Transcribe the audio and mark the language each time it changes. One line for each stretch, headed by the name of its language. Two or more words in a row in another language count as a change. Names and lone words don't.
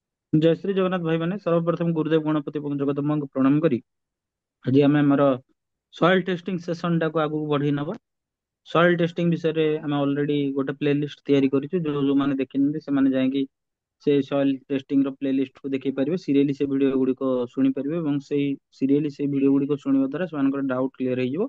Hindi: जय श्री जगन्नाथ भाई मैंने सर्वप्रथम गुरुदेव गणपति
Odia: ଏବଂ ଜଗଦମ୍ବାଙ୍କୁ ପ୍ରଣାମ କରି ଆଜି ଆମେ ଆମର
English: soil testing session
Odia: ଟାକୁ ଆଗକୁ ବଢେଇ ନବା।
English: soil testing
Odia: ବିଷୟରେ ଆମେ ଅଲରେଡି ଗୋଟେ
English: play list
Odia: ତିଆରି କରିଛୁ। ଯୋଉମାନେ ଦେଖିନାହାନ୍ତି ସେମାନେ ଯାଇକି ସେ
English: soil testing
Odia: ର
English: play list
Odia: କୁ ଦେଖି ପାରିବେ। ସିରିୟଲି ସେ ଭିଡିଓ ଗୁଡିକ ଶୁଣି ପାରିବେ ଏବଂ ସେଇ ସିରିୟଲି ସେ ଭିଡିଓ ଗୁଡିକ ଶୁଣିବା ଦ୍ୱାରା ସେମାନଙ୍କର
English: doubt clear
Odia: ହେଇଯିବ।